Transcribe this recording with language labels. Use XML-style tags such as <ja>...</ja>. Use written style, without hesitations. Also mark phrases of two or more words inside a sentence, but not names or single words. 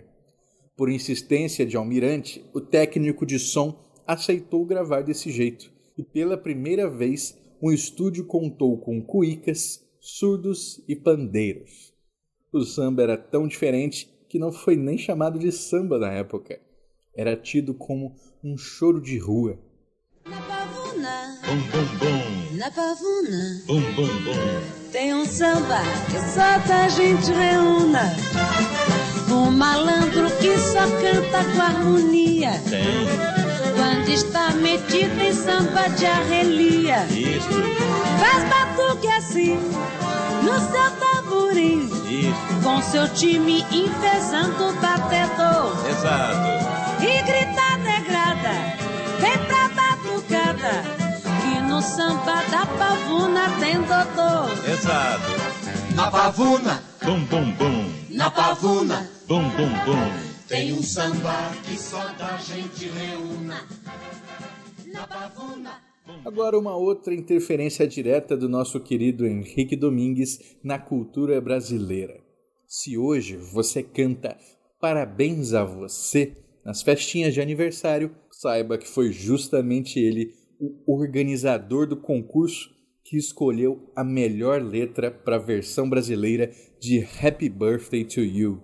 <pt>Por insistência de Almirante, o técnico de som aceitou gravar desse jeito, e pela primeira vez o estúdio contou com cuícas, surdos e pandeiros. O samba era tão diferente que não foi nem chamado de samba na época. Era tido como um choro de rua. Na Pavuna, Bum, bum, bum. na Pavuna, Bum, bum, bum. tem um samba que só da gente reúna. Um malandro que só canta com harmonia. Tem. Quando está metido em samba de arrelia. Isso, Faz batuque assim, no seu tamborim. isso. Com seu time enfesando o batedor. Exato. E grita negrada, vem pra batucada, que no samba da Pavuna tem doutor. Exato. Na Pavuna, Bum, bum, bum. na Pavuna, Bum, bum, bum. tem um samba que só da gente reúna. Na Pavuna, Agora uma outra interferência direta do nosso querido Henrique Domingues na cultura brasileira. Se hoje você canta Parabéns a Você nas festinhas de aniversário, saiba que foi justamente ele o organizador do concurso que escolheu a melhor letra para a versão brasileira de Happy Birthday to You.</pt>